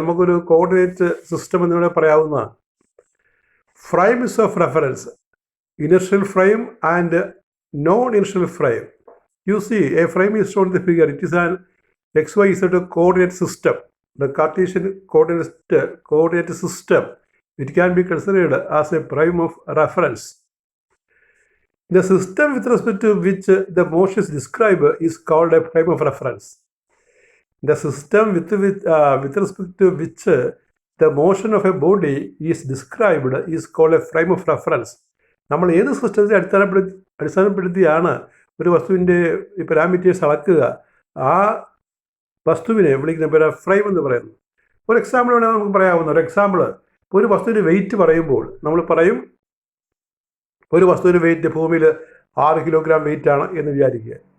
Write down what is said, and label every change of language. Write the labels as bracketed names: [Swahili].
[Malayalam] നമുക്കൊരു coordinate system എന്ന് പറയാവുന്നതാണ്. [English] frames of reference, inertial frame [Malayalam] and non inertial frame. [English] You see a frame is shown the figure. It is an XYZ coordinate system, the Cartesian coordinate system. It can be considered as a frame of reference. The system with respect to which the motion is described is called a frame of reference. The system with respect to which the motion of a body is described is called a frame of reference. [Malayalam] നമ്മൾ ഏത് സിസ്റ്റത്തെ അടിസ്ഥാനപ്പെടുത്തിയാണ് ഒരു വസ്തുവിൻ്റെ parameters അളക്കുക, ആ വസ്തുവിനെ വിളിക്കുന്ന പേര് ഫ്രെയിം എന്ന് പറയുന്നു. ഒരു എക്സാമ്പിൾ വേണമെങ്കിൽ നമുക്ക് പറയാവുന്ന ഒരു എക്സാമ്പിൾ, ഒരു വസ്തുവിൻ്റെ വെയിറ്റ് പറയുമ്പോൾ നമ്മൾ പറയും, ഒരു വസ്തുവിൻ്റെ വെയിറ്റ് ഭൂമിയിൽ 6 കിലോഗ്രാം വെയിറ്റാണ് എന്ന് വിചാരിക്കുക.